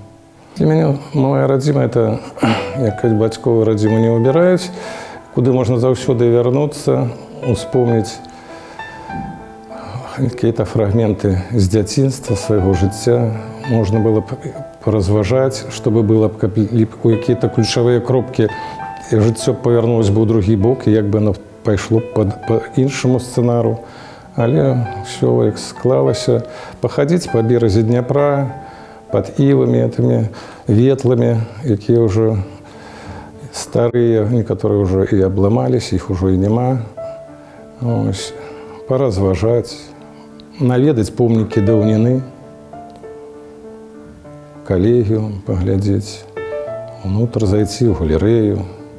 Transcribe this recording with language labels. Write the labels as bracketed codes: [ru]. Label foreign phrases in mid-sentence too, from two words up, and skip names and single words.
[be] Для мяне моя радзіма – это, як бацьковую радзіму не выбіраюць, куды можна заўсёды вярнуцца, успомніць какие-то фрагменты з дзяцінства, свайго жыцця. Можна было б поразважаць, [ru] чтобы было [be] б у какие-то ключавыя кропкі, і жыццё павярнулось бы ў другі бок, і як бы оно пайшло по іншаму сцэнару. Але ўсё як склалася. Пахадзіць па беразе Днепра, пад івамі, этими ветламі, якія ўжо старыя, некаторыя ўжо і абламаліся, іх ужо і няма. Паразважаць, наведаць помнікі даўніны, калегіум паглядзець, унутр [ru] зайти в галерею,